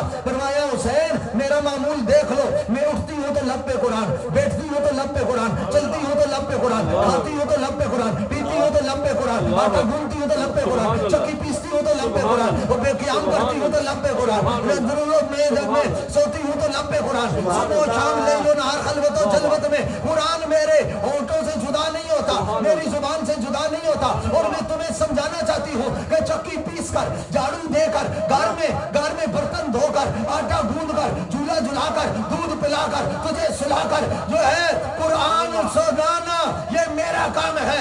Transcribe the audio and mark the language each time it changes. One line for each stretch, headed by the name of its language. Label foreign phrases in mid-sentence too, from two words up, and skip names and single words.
Urdu: فرمایا حسین میرا معمول دیکھ لو, میں اٹھتی ہوں تو لب پہ قرآن, بیٹھتی ہوں تو لب پہ قرآن, چلتی ہوں تو لب پہ قرآن, کھاتی ہوں تو لب پہ قرآن, پیتی ہوں تو لب پہ قرآن, آٹا گھونتی ہوں تو لب پہ قرآن, چکی پیستی ہوں تو لب پہ قرآن, اور بے قیام کرتی ہوں تو لب پہ قرآن, میں جب میں سوتی ہوں تو لب پہ قرآن, صبح و شام لیل و نہار خلوت و جلوت میں قرآن میرے ہونٹوں سے جدا نہیں ہوتا, میری زبان سے جدا نہیں ہوتا. اور میں تمہیں سمجھانا چاہتی ہوں کہ چکی پیس کر, جھاڑو دے کر, گھر میں برتن دھو کر, آٹا گوندھ کر, جھولا جھلا کر, دودھ پلا کر, تجھے سلا کر جو ہے قرآن سنانا یہ میرا کام ہے.